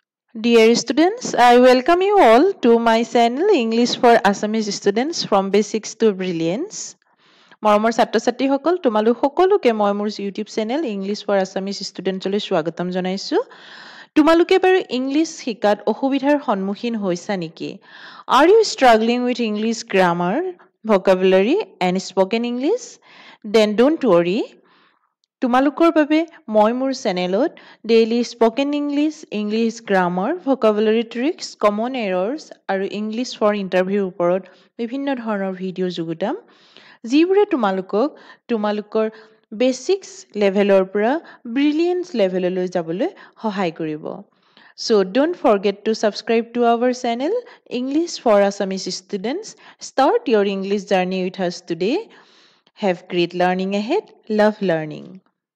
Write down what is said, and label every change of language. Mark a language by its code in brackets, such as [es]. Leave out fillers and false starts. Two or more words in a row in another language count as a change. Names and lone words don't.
[en] Dear students, I welcome you all to my channel English for Assamese Students from Basics to Brilliance. [as] মৰমৰ ছাত্ৰ-ছাত্ৰীসকল তোমালোক সকলোকে মই মোৰ YouTube চেনেল English for Assamese Students লৈ স্বাগতম জনাইছো। তোমালোকে বাৰু ইংলিশ শিকাত অসুবিধাৰ সন্মুখীন হৈছা নেকি? [en] Are you struggling with English grammar, vocabulary and spoken English? Then don't worry. [as] তোমালোকৰ বাবে মই মোৰ চেনেলত [en] daily spoken English grammar, vocabulary tricks, common errors [as] আৰু [en] English for interviewৰ [as] ওপৰত বিভিন্ন ধৰণৰ ভিডিঅ' যোগোটাম যিবোৰে তোমালোকৰ [en] basics levelৰ [as] পৰা [en] brilliance levelলৈ [as] যাবলৈ সহায় কৰিব। [en] So don't forget to subscribe to our channel English for Assamese Students. Start your English journey with us today. Have great learning ahead. Love learning.